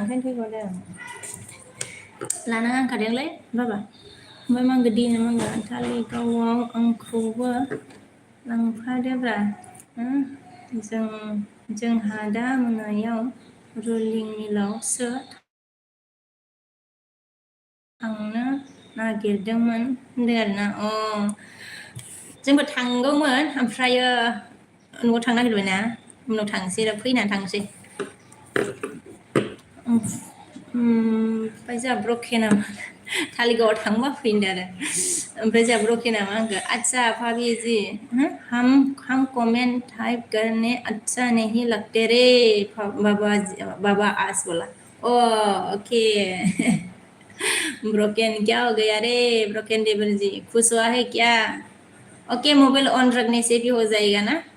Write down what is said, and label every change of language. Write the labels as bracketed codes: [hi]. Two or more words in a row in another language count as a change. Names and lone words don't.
[brx] लानाङा होनखादोंलै बाबा ओमफ्राय मांगो दिनो मांगो थालिगावआव आंखौबो लांफादोब्रा जोंहा दा मोनायाव रुलिं मिलावसो थांनो नागिरदोंमोन होनदों आरोना जोंबो थांगौमोन ओमफ्रायो न'आव थांनो नागिरबायना उनाव थांसै फैनानै थांसै ओमफ्राय जोंहा ब्रकेना थालिगावआव थांबा फैदों आरो ओमफ्राय जोंहा ब्रकेना मा होनखो [hi] अच्छा भाभी जी हम कमेंट टाइप करने अच्छा नहीं लगते रे बाबा आज बोला ओके ब्रोकन क्या हो गया रे ब्रोकन देवर जी खुश हुआ है क्या ओके मोबाइल ऑन रखने से भी हो जाएगा ना